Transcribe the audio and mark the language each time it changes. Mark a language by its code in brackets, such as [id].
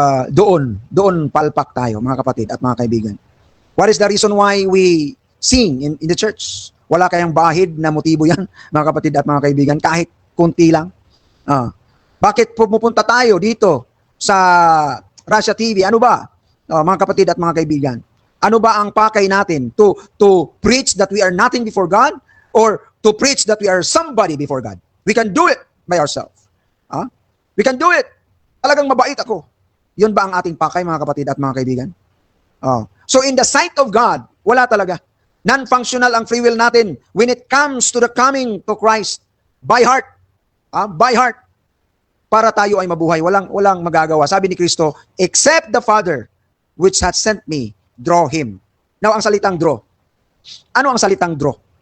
[tl] Doon palpak tayo, mga kapatid at mga kaibigan. [en] What is the reason why we sing in the church? [tl] Wala kayang bahid na motibo yan, mga kapatid at mga kaibigan, kahit kunti lang. Bakit pumupunta tayo dito sa Russia TV? Ano ba? Mga kapatid at mga kaibigan, ano ba ang pakay natin? [en] To preach that we are nothing before God or to preach that we are somebody before God? We can do it by ourselves. We can do it. [tl] Talagang mabait ako. Yun ba ang ating pakay, mga kapatid at mga kaibigan? So in the sight of God, wala talaga. Non-functional ang free will natin [en] when it comes to the coming to Christ. By heart. By heart. [tl] Para tayo ay mabuhay. Walang magagawa. Sabi ni Kristo, [en] except the Father which hath sent me, draw him. Now, [tl] ang salitang draw. Ano ang salitang draw?